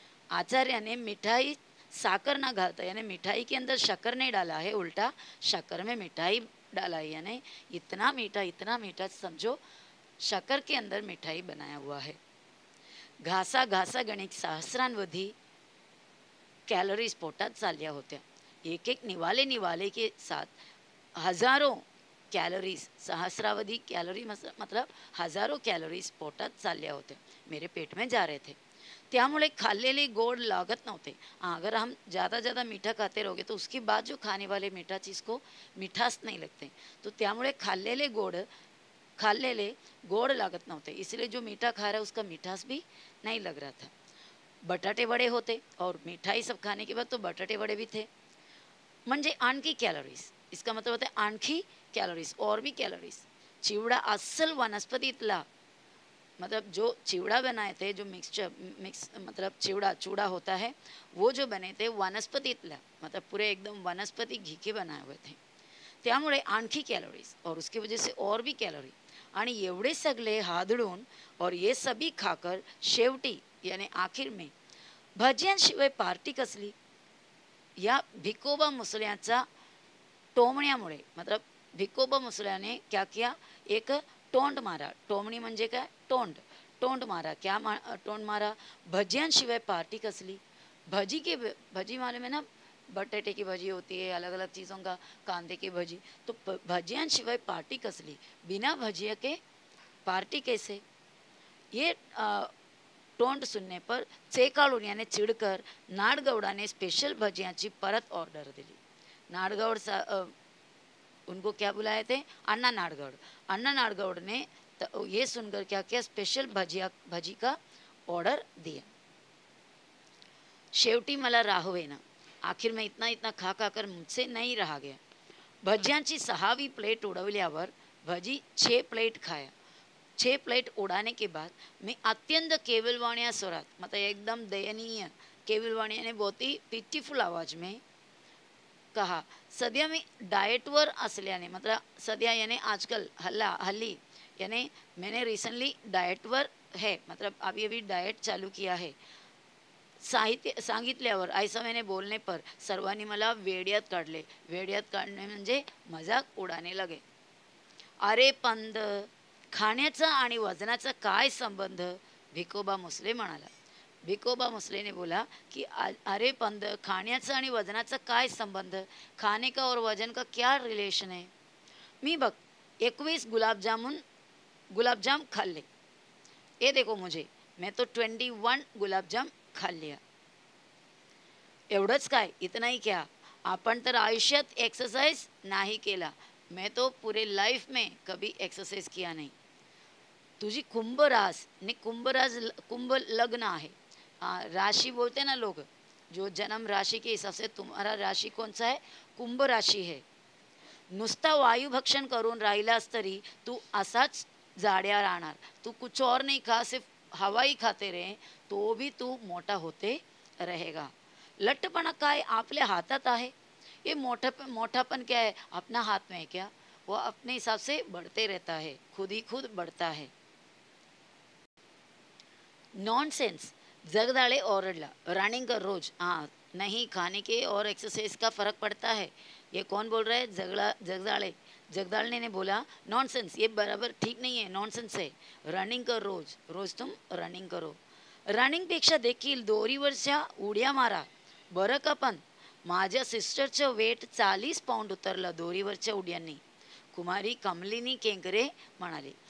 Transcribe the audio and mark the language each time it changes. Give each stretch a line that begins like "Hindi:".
Marathi: आचार्याने मिठाई साकर ना घालता
Hindi: यानी मिठाई के अंदर शक्कर नहीं डाला है, उल्टा शक्कर में मिठाई डाला है. यानी इतना मीठा समझो, शक्कर के अंदर मिठाई बनाया हुआ है.
Marathi: घासा घासा गणित सहस्रांवधी कॅलरीज पोटात चालल्या होत्या.
Hindi: एक एक निवाले के साथ हजारों कैलोरीज, सहस्रावधि कैलोरी मतलब हजारों कैलोरीज
Marathi: पोटात चालल्या होत्या,
Hindi: मेरे पेट में जा रहे थे.
Marathi: त्यामुळे खाल्लेले गोड लागत नव्हते.
Hindi: अगर हम ज़्यादा मीठा खाते रहोगे तो उसके बाद जो खाने वाले मीठा चीज़ को मिठास नहीं लगते.
Marathi: तो त्यामुळे खाल्लेले गोड लागत नव्हते,
Hindi: इसलिए जो मीठा खा रहा है उसका मिठास भी नहीं लग रहा था.
Marathi: बटाटे वड़े होते
Hindi: और मिठाई सब खाने के बाद तो बटाटे वड़े भी थे.
Marathi: म्हणजे आणखी कॅलरीज,
Hindi: इसका मतलब होता है आणखी कैलोरीज और भी कैलोरीज.
Marathi: चिवड़ा अस्सल वनस्पतितला,
Hindi: मतलब जो चिवड़ा बनाए थे, जो मिक्स मतलब चूड़ा होता है, वो जो बने थे वनस्पतितला मतलब पूरे एकदम वनस्पति घी के बनाए हुए थे.
Marathi: त्यामुळे आणखी कैलोरीज
Hindi: और उसकी वजह से और भी कैलोरी.
Marathi: आणि एवढे सगळे हादळून
Hindi: और ये सभी खाकर शेवटी यानी आखिर में
Marathi: भज्यांशिवाय पार्टी कसली. या भिकोबा मुसळ्याचा टोमण्यामुळे
Hindi: मतलब भिकोबा मुसळ्याने क्या किया, एक टोंड मारा.
Marathi: टोमणी म्हणजे काय, टोंड.
Hindi: टोंड मारा. क्या टोंड मारा,
Marathi: भजियांशिवाय पार्टी कसली.
Hindi: भजी मालूम है ना, बटेटे की भजी होती है, अलग अलग चीज़ों का, कांदे की भजी.
Marathi: तो भजियांशिवाय पार्टी कसली,
Hindi: बिना भजिया के पार्टी कैसे. ये टोंड सुनने पर
Marathi: चेकाळून याने चिडकर नाडगौडाने स्पेशल भजियांची परत ऑर्डर दिली.
Hindi: नाडगौड उनको क्या बुलाए थे, अन्ना नाडगौड. अन्ना नाडगौड ने ये सुनकर क्या किया, स्पेशल भजी का ऑर्डर दिया.
Marathi: शेवटी मला राहवेना.
Hindi: आखिर मैं इतना इतना खा खाकर मुझसे नहीं रहा गया.
Marathi: भज्यांची 6वी प्लेट उडवल्यावर
Hindi: भजी 6 प्लेट खाया. 6 प्लेट उड़ाने के बाद मैं
Marathi: अत्यंत केवलवाणिया स्वरात,
Hindi: मतलब एकदम दयनीय केवलवाणी यानी बहुत ही पिटीफुल आवाज में कहा,
Marathi: सध्या मी डाएटवर असल्याने,
Hindi: मतलब सध्या यानी आजकल हल्ली यानी मैंने रिसेंटली डाएटवर है, मतलब अभी अभी डाएट चालू किया है.
Marathi: सांगितल्यावर
Hindi: ऐसा मैंने बोलने पर
Marathi: सर्वांनी मला वेड्यात काढले. वेड्यात काढणे म्हणजे
Hindi: मजाक उडाने लगे.
Marathi: अरे पंद, खाण्याचा आणि वजनाचा काय संबंध, भिकोबा मुसले म्हणाला.
Hindi: भिकोबा मुसलेने बोला कि
Marathi: अरे पंद, खाण्याचा आणि वजनाचा काय संबंध,
Hindi: खाने का और वजन का क्या रिलेशन है.
Marathi: मी बघ 21 गुलाबजाम खाल्ले.
Hindi: ये देखो मुझे, मैं तो 21 गुलाबजाम खा लिया.
Marathi: एवढंच काय,
Hindi: इतना ही क्या,
Marathi: आपण तर आयुष्यात एक्सरसाइज नाही केला.
Hindi: मैं तो पूरे लाइफ में कभी एक्सरसाइज किया नहीं.
Marathi: तुझी कुंभरास ने कुंभ लग्न आहे.
Hindi: राशि बोलते ना लोग, जो जन्म राशि के हिसाब से तुम्हारा राशि कौन सा है, कुंभ राशि है.
Marathi: नुसता वायुभक्षण करून राहिलास तरी तू असाच जाड्या राहणार.
Hindi: तू कुछ और नहीं खा, सिर्फ हवा ही खाते रहे तो भी तू मोटा होते रहेगा.
Marathi: लठ्ठपणा काय आपल्या हातात आहे.
Hindi: ये मोटापन क्या है, अपना हाथ में है क्या. वो अपने हिसाब से बढ़ते रहता है, खुद ही खुद बढ़ता है.
Marathi: नॉनसेंस. जगदाळे ओरडला. रनिंग कर रोज.
Hindi: हाँ, नहीं खाने के और एक्सरसाइज का फ़र्क पड़ता है. ये कौन बोल रहा है, जगदाळे. जगदाळने ने बोला नॉनसेंस, ये बराबर ठीक नहीं है, नॉनसेंस है.
Marathi: रनिंग कर रोज,
Hindi: रोज तुम रनिंग करो.
Marathi: रनिंगपेक्षा देखील दोरीवरच्या उड्या मारा. बरं का, पण माझ्या सिस्टरचं वेट 40 पाऊंड उतरलं दोरीवरच्या उड्यांनी, कुमारी कमलिनी केंकरे म्हणाली.